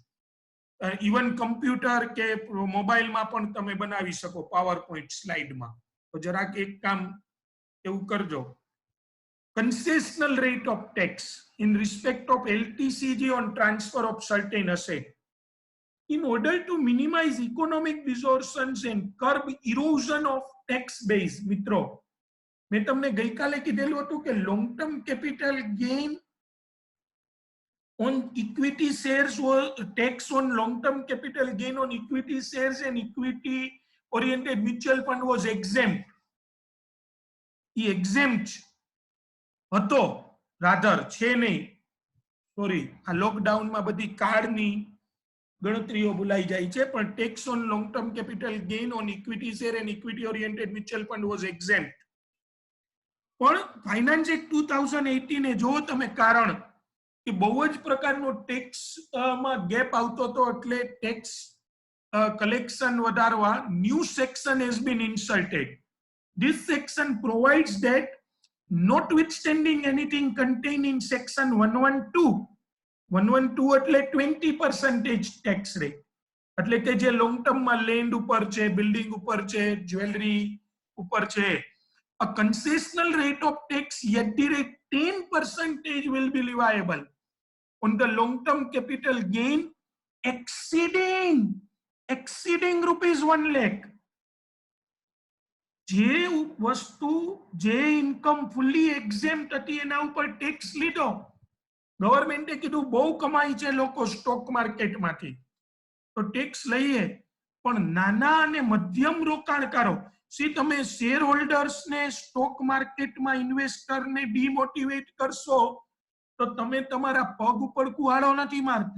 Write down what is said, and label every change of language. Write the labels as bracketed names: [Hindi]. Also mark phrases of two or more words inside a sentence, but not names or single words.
[Gujarati] ઇવન કમ્પ્યુટર કે મોબાઈલમાં પણ તમે બનાવી શકો પાવર પોઈન્ટ સ્લાઇડમાં. તો જરાક એક કામ એવું કરજો. [English] concessional rate of tax in respect of LTCG on transfer of certain asset in order to minimize economic distortions and curb erosion of tax base. [Gujarati] મિત્રો મેં તમને ગઈકાલે કીધેલું હતું કે [English] long term capital gain on equity shares or tax on long-term capital gain on equity shares and equity-oriented mutual fund was exempt. He exempt [Gujarati] હતો, rather છે નહીં. [English] સોરી, [Gujarati] આ લોકડાઉનમાં બધી કાર્ડની ગણતરીઓ ભૂલાઈ જાય છે, પણ [English] tax on long term capital gain on equity share and equity oriented mutual fund was exempt. [Gujarati] પણ ફાઇનાન્સ એક્ટ 2018 એ જો તમે કારણ કે બહુ જ પ્રકારનો ટેક્સ માં ગેપ આવતો હતો એટલે [English] tax collection [Gujarati] વધારવા [English] new section has been inserted. This section provides that notwithstanding anything contained in section 112 એટલે 20% tax rate, [Gujarati] એટલે કે જે લોંગ ટર્મમાં લેન્ડ ઉપર છે, બિલ્ડિંગ ઉપર છે, જ્વેલરી ઉપર છે, [English] a concessional rate of tax yet the rate 10% will be leviable on the long term capital gain exceeding rupees 1 lakh. [Gujarati] જે વસ્તુ જે ઇન્કમ [English] fully exempt [Gujarati] હતી એના ઉપર ટેક્સ લીધો. ગવર્મેન્ટે કીધું બહુ કમાઈ છે લોકો સ્ટોક માર્કેટમાંથી તો ટેક્સ લઈએ, પણ નાના અને મધ્યમ રોકાણકારો, સી તમે શેર હોલ્ડર્સને સ્ટોક માર્કેટમાં ઇન્વેસ્ટરને ડિમોટિવેટ કરશો તો તમે તમારા પગ ઉપર કુહાડો નથી મારતા.